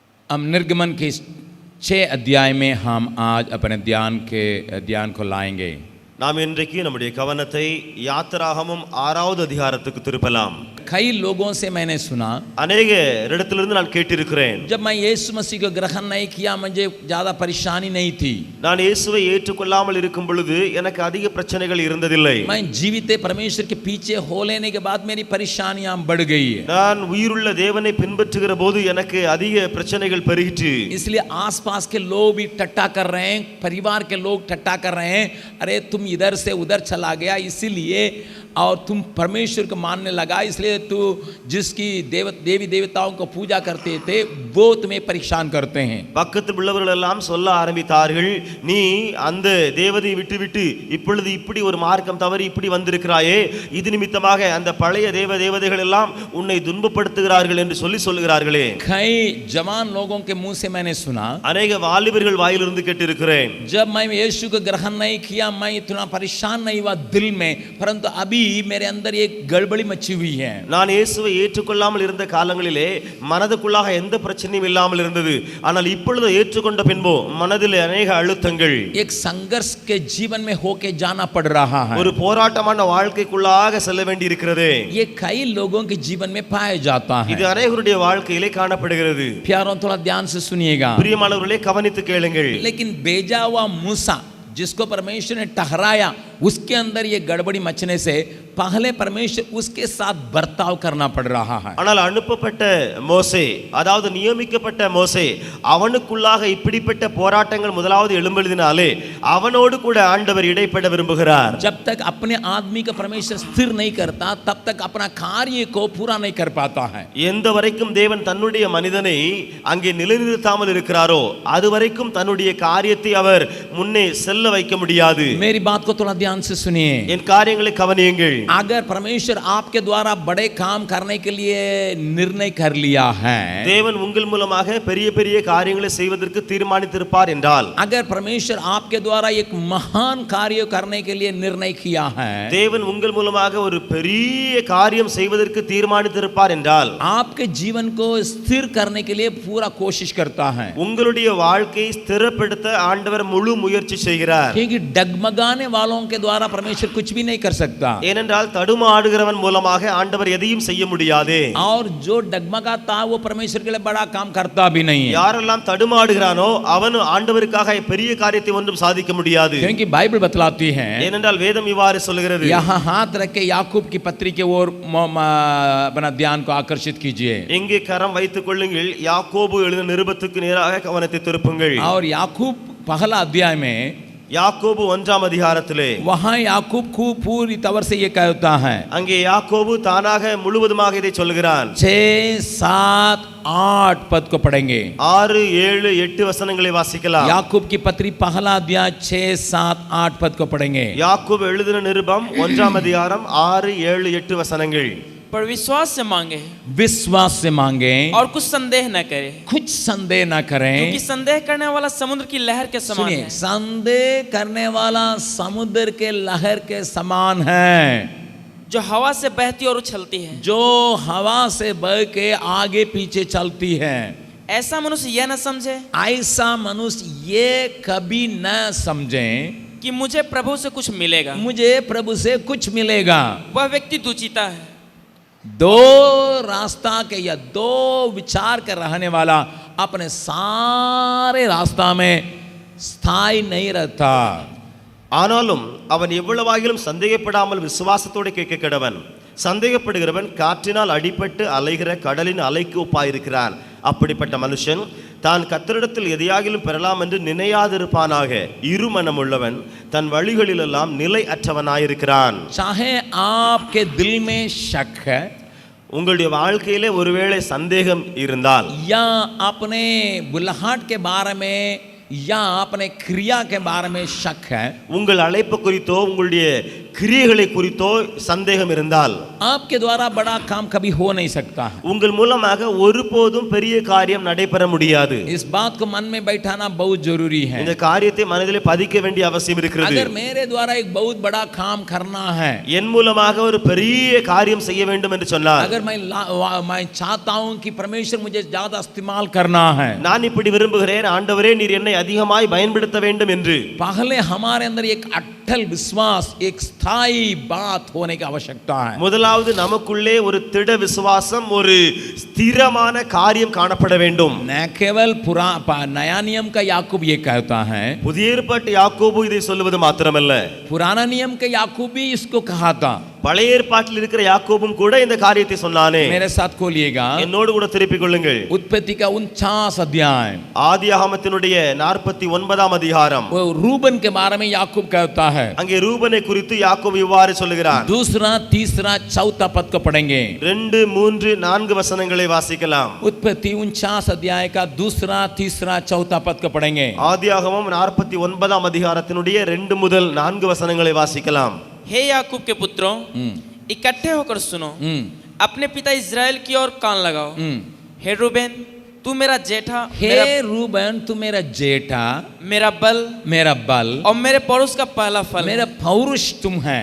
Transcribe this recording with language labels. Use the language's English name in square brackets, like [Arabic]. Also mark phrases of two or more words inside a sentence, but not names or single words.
[Hindi] हम निर्गमन के 6 अध्याय में हम आज अपने ध्यान को लाएंगे। [Tamil] நாம் இன்றைக்கு நம்முடைய கவனத்தை யாத்திராகமம் 6வது அதிகாரத்துக்கு திருப்பலாம். [Hindi] कई लोगों से मैंने सुना, [Tamil] अनेक இடத்திலிருந்து நான் கேட்டிருக்கிறேன், [Hindi] जब मैं यीशु मसीह को ग्रहण नहीं किया मुझे ज्यादा परेशानी नहीं थी, [Tamil] நான் இயேசுவை ஏற்றுக்கொள்ளாமல் இருக்கும் பொழுது எனக்கு அதிக பிரச்சனைகள் இருந்ததில்லை, [Hindi] मैं जीवित परमेश्वर के पीछे हो लेने के बाद मेरी परेशानियां बढ़ गई है, [Tamil] நான் உயிருள்ள தேவனை பின்பற்றுகிற போது எனக்கு அதிக பிரச்சனைகள் பெருகிற்று. [Hindi] इसलिए आसपास के लोग भी टट्टा कर रहे हैं, परिवार के लोग टट्टा कर रहे हैं, अरे तुम इधर से उधर चला गया इसीलिए, और तुम परमेश्वर को मानने लगा इसलिए तू जिसकी देवी देवताओं को पूजा करते थे वो तुम्हें परेशान करते हैं. [Tamil] பக்கத்தில் உள்ளவர்கள் எல்லாம் சொல்ல ஆரம்பித்தார்கள், நீ அந்த தேவதை விட்டு இப்பொழுது இப்படி ஒரு மார்க்கம் தவறி இப்படி வந்திருக்கிறாயே, இது நிமித்தமாக அந்த பழைய தேவதைகள் எல்லாம் உன்னை துன்பப்படுத்துகிறார்கள் என்று சொல்லுகிறார்களே. [Hindi] कई जवान लोगों के मुंह से मैंने सुना, [Tamil] अनेक வாலிபர்கள் வாயிலிருந்து கேட்டிருக்கிறேன், [Hindi] जब मैं यीशु को ग्रहण नहीं किया मैं इतना परेशान नहीं हुआ दिल में, परंतु अभी मेरे अंदर एक गड़बड़ी मची हुई है. [Tamil] நான் இயேசுவை ஏற்றுக்கொள்ளாமல் இருந்த காலங்களிலே மனதுக்குள்ளாக எந்த பிரச்சனையும் இல்லாமல் இருந்தது, ஆனால் இப்பொழுது ஏற்றுக்கொண்ட பின்பு மனதில் अनेक அழுத்தங்கள், [Hindi] एक संघर्ष के जीवन में होके जाना पड़ रहा है, [Tamil] ஒரு போராட்டமான வாழ்க்கைக்குள்ளாக செல்ல வேண்டி இருக்கிறது. [Hindi] ये कई लोगों के जीवन में पाया जाता है. [Tamil] இது अनेகருடைய வாழ்க்கையிலே காணப்படுகிறது. [Hindi] प्यारों थोड़ा ध्यान से सुनिएगा, [Tamil] பிரியமானவர்களே கவனித்து கேளுங்கள். [Hindi] लेकिन भेजा हुआ मूसा जिसको परमेश्वर ने ठहराया उसके अंदर ये गड़बड़ी मचने से पहले परमेश्वर उसके साथ बर्ताव करना पड़ रहा है. [Tamil] ஆனால் அனுப்பப்பட்ட மோசே, அதாவது நியமிக்கப்பட்ட மோசே, அவனுக்குள்ளாக இப்படிப்பட்ட போராட்டங்கள் முதலாவது எழும்புவதினாலே அவனோடு கூட ஆண்டவர் இடைப்பட விரும்புகிறார். [Hindi] जब तक अपने आदमी का परमेश्वर स्थिर नहीं करता तब तक अपना कार्य को पूरा नहीं कर पाता है. [Tamil] எந்த வரைக்கும் தேவன் தன்னுடைய மனிதனை அங்கே நிலைநிறுத்தாமல் இருக்கிறாரோ அது வரைக்கும் தன்னுடைய காரியத்தை அவர் முன்னே செல்ல வைக்க முடியாது. [Hindi] मेरी बात को थोड़ा ध्यान से सुनिए, [Tamil] என் காரியங்களை கவனியுங்கள். [Hindi] अगर परमेश्वर आपके द्वारा बड़े काम करने के लिए निर्णय कर लिया है, [Tamil] தேவன் உங்கள் மூலமாக பெரிய பெரிய காரியங்களை செய்வதற்கு தீர்மானித்திருப்பார் என்றால், [Hindi] अगर परमेश्वर आपके द्वारा एक महान कार्य करने के लिए निर्णय किया है, [Tamil] தேவன் உங்கள் மூலமாக ஒரு பெரிய காரியம் செய்வதற்கு தீர்மானித்திருப்பார் என்றால், [Hindi] आपके जीवन को स्थिर करने के लिए पूरा कोशिश करता है. [Tamil] உங்களுடைய வாழ்க்கையை ஸ்திரப்படுத்த ஆண்டவர் முழு முயற்சி செய்கிறார். [Hindi] क्योंकि डगमगाने वालों के द्वारा परमेश्वर कुछ भी नहीं कर सकता, [Tamil] ஏனென்றால் தடுமாடுகிறவன் மூலமாக ஆண்டவர் எதையும் செய்ய முடியாது. [Hindi] और जो डगमगाता वो परमेश्वर के लिए बड़ा काम करता भी नहीं है. [Tamil] யாரெல்லாம் தடுமாடுகிறானோ அவன் ஆண்டவருக்காக பெரிய காரியத்தை ஒன்றும் சாதிக்க முடியாது. [Hindi] क्योंकि बाइबल बतलाती है, [Tamil] ஏனென்றால் வேதம் இவ்வாறு சொல்கிறது. [Hindi] यहाँ हाथ रख के याकूब की पत्री की ओर अपना ध्यान को आकर्षित कीजिए. [Tamil] எங்கே கரம் வைத்துக் கொள்ளுங்கள், யாக்கோபு எழுதின நிருபத்துக்கு நேராக கவனத்தை திருப்புங்கள். [Hindi] और याकूब पहला अध्याय में [Tamil] யாக்கோபு 1ஆம் அதிகாரத்திலே [Hindi] वहां याकूब खूब पूरी तौर से ये कहता है, [Tamil] அங்கே யாக்கோபு தானாக முழுவதுமாக இதை சொல்கிறான். [Hindi] 6, 7, 8 पद को पढ़ेंगे. [Tamil] 6, 7, 8 வசனங்களை வாசிக்கலாம். [Hindi] याकूब की पत्री पहला अध्याय 6, 7, 8 पद को पढ़ेंगे. [Tamil] யாக்கோபு எழுதின நிருபம் 1ஆம் அதிகாரம் 6, 7, 8 வசனங்கள். [Hindi] पर विश्वास से मांगे, विश्वास से मांगे और कुछ संदेह न करे, कुछ संदेह न करें, क्योंकि संदेह करने वाला समुद्र की लहर के समान सुनिए, है. संदेह करने वाला समुद्र के लहर के समान है, जो हवा से बहती और उछलती है, जो हवा से बह के आगे पीछे चलती है. ऐसा मनुष्य यह न समझे, ऐसा मनुष्य ये कभी न समझे कि मुझे प्रभु से कुछ मिलेगा. मुझे प्रभु से कुछ मिलेगा. वह व्यक्ति दुचिता है, दो रास्ता के या दो विचार के रहने वाला अपने सारे रास्ता में स्थायी नहीं रहता. [Tamil] ஆனாலும் அவன் எவ்வளவாகிலும் சந்தேகப்படாமல் விசுவாசத்தோடு கேட்க கடவன். சந்தேகப்படுகிறவன் காற்றினால் அடிபட்டு அலைகிற கடலின் அலைக்கு ஒப்பாயிருக்கிறான். அப்படிப்பட்ட மனுஷன் தான் கர்த்தரிடத்தில் எதையாகிலும் பெறலாம் என்று நினையாதிருப்பானாக. இருமனம் உள்ளவன் தன் வழிகளிலெல்லாம் நிலை அற்றவனாயிருக்கிறான். [Hindi] चाहे आपके दिल में शक है, [Tamil] உங்களுடைய வாழ்க்கையிலே ஒருவேளை சந்தேகம் இருந்தால், [Hindi] या अपने बुलाहट के बारे में या अपने क्रिया के बारे में शक है, [Tamil] உங்கள் அழைப்பு குறித்தோ உங்களுடைய கிரியைகளை குறித்தோ சந்தேகம் இருந்தால் [Hindi] आपके द्वारा बड़ा काम कभी हो नहीं सकता है। [Tamil] உங்கள் மூலமாக ஒருபோதும் பெரிய காரியம் நடைபெற முடியாது. [Hindi] इस बात को मन में बैठाना बहुत जरूरी है। [Tamil] இந்த காரியத்தை மனதிலே பதிக்க வேண்டிய அவசியம் இருக்கிறது. [Hindi] अगर मेरे द्वारा एक बहुत बड़ा काम करना है, [Tamil] என் மூலமாக ஒரு பெரிய காரியம் செய்ய வேண்டும் என்று சொன்னார், [Hindi] अगर मैं चाहता हूं कि परमेश्वर मुझे ज्यादा इस्तेमाल करना है, [Tamil] நான் இப்படி விரும்புகிறேன் ஆண்டவரே நீர் என்னை அதிகமாய் பயன்படுத்த வேண்டும் என்று, [Hindi] पहले हमारे अंदर एक अटल विश्वास, एक स्थायी बात होने की आवश्यकता है। [Tamil] முதலாவது நமக்குள்ளே ஒரு திட விசுவாசம், ஒரு ஸ்திரமான காரியம் காணப்பட வேண்டும். [Hindi] न केवल नया नियम का याकूब ये कहता है, [Tamil] புதிய ஏற்பாட்டு யாக்கோபு இதை சொல்லுவது மாத்திரமல்ல, [Hindi] पुराना नियम के याकूब भी इसको कहा था। [Tamil] பழைய ஏற்பாட்டில் இருக்கிற யாக்கோபும் கூட இந்த காரியத்தை சொன்னானே. [Hindi] मेरे साथ खोलिएगा, [Tamil] என்னோடு கூட திருப்பிக் கொள்ளுங்கள். [Hindi] उत्पत्ति का 49 अध्याय, [Tamil] ஆதியாகமத்தினுடைய 49ஆம் அதிகாரம். [Hindi] वो रूबन के बारे में याकूब कहता है। [Tamil] அங்கே ரூபனை குறித்து யாக்கோபு இவ்வாறு சொல்லுகிறார். [Hindi] दूसरा, तीसरा, चौथा पद को पढ़ेंगे। [Tamil] 2, 3, 4 வசனங்களை வாசிக்கலாம். [Hindi] उत्पत्ति 49 अध्याय का दूसरा, तीसरा, चौथा पद को पढ़ेंगे। [Tamil] ஆதியாகமம் 49ஆம் அதிகாரத்தினுடைய 2 முதல் 4 வசனங்களை வாசிக்கலாம். [Hindi] हे याकूब के पुत्रों, इकट्ठे होकर सुनो, अपने पिता इज़राइल की ओर कान लगाओ। हे रूबेन, तू मेरा जेठा, हे रूबन, तू मेरा जेठा, मेरा बल और मेरे पड़ोस का पहला फल, मेरा पौरुष तुम है,